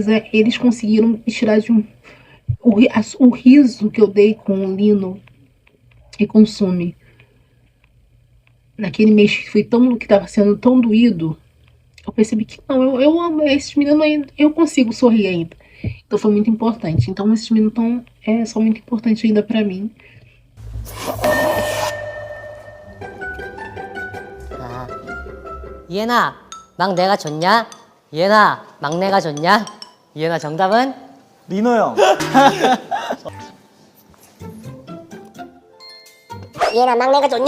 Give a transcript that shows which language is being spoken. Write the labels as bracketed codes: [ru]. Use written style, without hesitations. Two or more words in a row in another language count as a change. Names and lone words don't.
[pt] Eles conseguiram me tirar de o riso que eu dei com o Lino e com o Sumi. Naquele mês que tava sendo tão doído, eu percebi que não, eu amo esses meninos ainda, eu consigo sorrir ainda. Então foi muito importante. Então esses meninos são muito importantes ainda pra mim. [ko] 이해나, 막내가 좋냐? 이해나, 막내가 좋냐? 이해나 정답은? 리노 형. 얘나 막내가 좋냐?